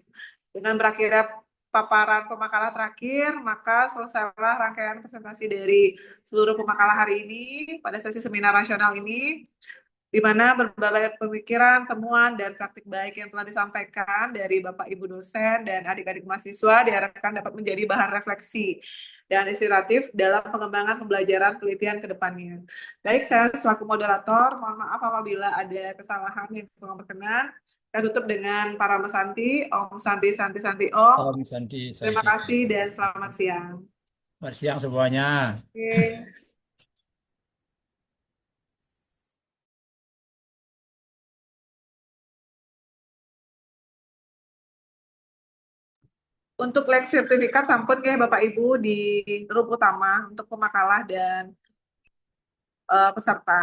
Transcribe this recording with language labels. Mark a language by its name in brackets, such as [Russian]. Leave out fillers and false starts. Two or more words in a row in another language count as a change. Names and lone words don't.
[Indonesian] Dengan berakhirnya paparan pemakalah terakhir, maka selesailah rangkaian presentasi dari seluruh pemakalah hari ini pada sesi seminar nasional ini, di mana berbagai pemikiran, temuan, dan praktik baik yang telah disampaikan dari Bapak Ibu dosen dan adik-adik mahasiswa diharapkan dapat menjadi bahan refleksi dan inspiratif dalam pengembangan pembelajaran penelitian ke depannya. Baik, saya selaku moderator, mohon maaf apabila ada kesalahan yang kurang berkenan. Saya tutup dengan para mesanti, [Sanskrit] Om Santi Santi Santi Om. Om Santi, [Indonesian] Terima [Sanskrit] Santi. [Indonesian] kasih dan selamat siang. Selamat siang semuanya. Oke. Untuk lek sertifikat sampun ya Bapak Ibu di room utama untuk pemakalah dan peserta.